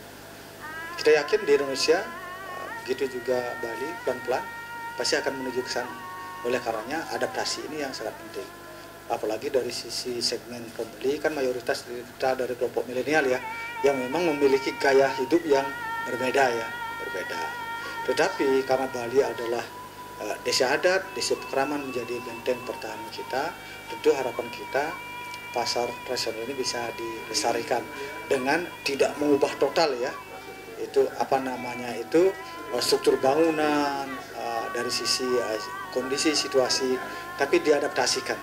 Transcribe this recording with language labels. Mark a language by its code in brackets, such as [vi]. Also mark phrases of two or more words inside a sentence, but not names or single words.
[id] Kita yakin di Indonesia, begitu juga Bali pelan-pelan pasti akan menuju ke sana. Oleh karenanya adaptasi ini yang sangat penting. Apalagi dari sisi segmen pembeli kan mayoritas kita dari kelompok milenial ya, yang memang memiliki gaya hidup yang berbeda ya, berbeda. Tetapi karena Bali adalah desa adat, desa pekraman menjadi benteng pertahanan kita, tentu harapan kita pasar tradisional ini bisa dilestarikan dengan tidak mengubah total ya. Itu itu struktur bangunan dari sisi kondisi situasi, tapi diadaptasikan.